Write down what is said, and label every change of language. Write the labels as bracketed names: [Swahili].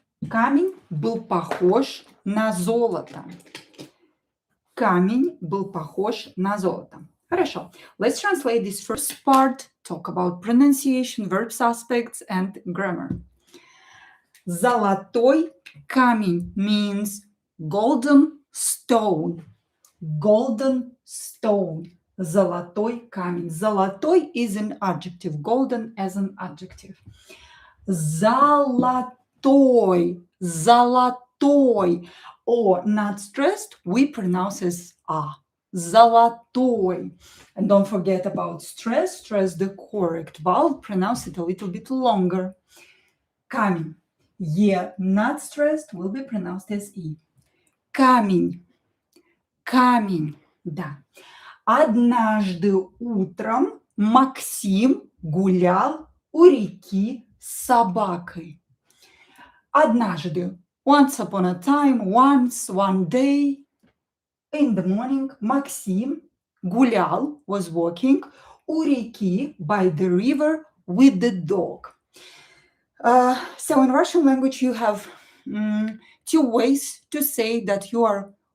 [Russian] Камень был похож на золото. Камень был похож на золото. Хорошо. [English] Let's translate this first part, talk about pronunciation, verbs, aspects, and grammar. [Russian] Золотой камень [English] means golden stone. Golden stone. [Russian] Золотой камень. [English] Золотой is an adjective. Golden as an adjective. Золотой. Or not stressed, we pronounce as a. [Russian] Золотой. [English] And don't forget about stress. Stress the correct vowel. Pronounce it a little bit longer. [Russian] Камень. [English] Not stressed will be pronounced as e. [Russian] Камень. Да. Однажды утром Максим гулял у реки с собакой. Однажды. [English] Once upon a time, once, one day. In the morning, [Russian] Максим гулял, [English] was walking, [Russian] у реки, [English] by the river, with the dog. So in Russian language, you have two ways to say that you are